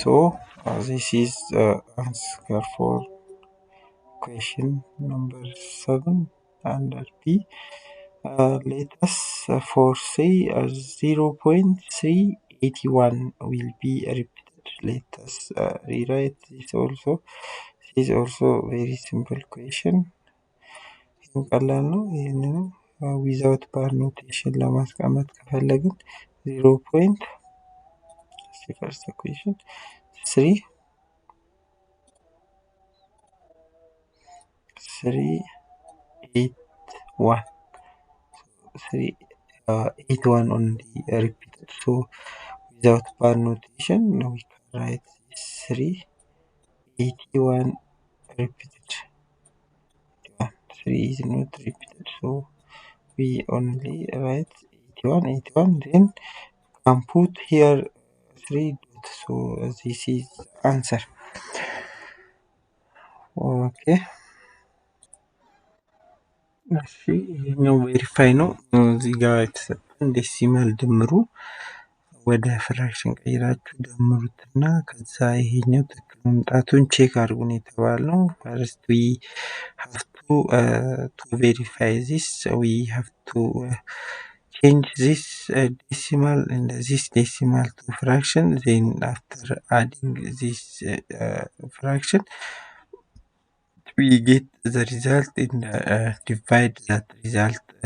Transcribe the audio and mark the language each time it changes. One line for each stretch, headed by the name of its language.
English: So this is the answer for question number 7 under B. Let us for say 0.381 will be repeated. Let us rewrite this also. This is also very simple question.
Amharic: ቀላል ነው። ይህንንም
English: ዊዛውት ባር ኖቴሽን
Amharic: ለማስቀመጥ ከፈለግን 0.
English: first equation 381 only repeated, so without bar notation we can write 381 repeated. 3 is not repeated, so we only write 81 then can put here 3 dots, so this is answer.
Amharic: Okay, እሺ ይሄኛው ቬሪፋይ ነው። እዚህ ጋር የተሰጠን ዴሲማል ድምሩ ወደ ፍራክሽን ቀይራችሁ ደምሩትና ከዛ ይሄኛው ትክክል መምጣቱን ቼክ አድርጉን የተባልነው።
English: ፈርስት ዊ ሃቭ ቱ ቬሪፋይ ዚስ ዊ ሃቭ ቱ change this decimal and this decimal to fraction. Then after adding this fraction, we get the result and divide that result.